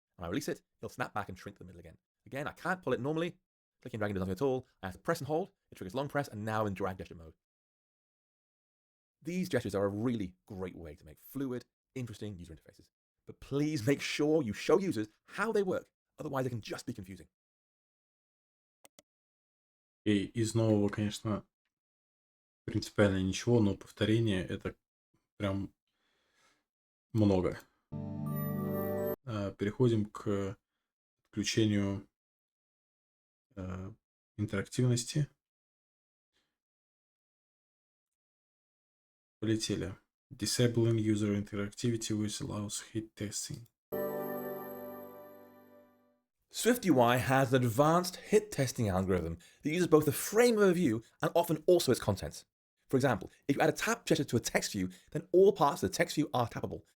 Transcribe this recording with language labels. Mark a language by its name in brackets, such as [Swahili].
[English] When I release it, it'll snap back and shrink to the middle again. Again, I can't pull it normally. Clicking and dragging does nothing at all. I have to press and hold. It triggers long press, and now in drag gesture mode. These gestures are a really great way to make fluid, interesting user interfaces. But please make sure you show users how they work. Otherwise, it can just be confusing. [Russian] И из нового, конечно, принципиально ничего, но повторение это прям много. Переходим к включению интерактивности. Полетели. [English] Disabling user interactivity with allowsHitTesting. SwiftUI has an advanced hit testing algorithm that uses both the frame of a view and often also its contents. For example, if you add a tap gesture to a text view, then all parts of the text view are tappable.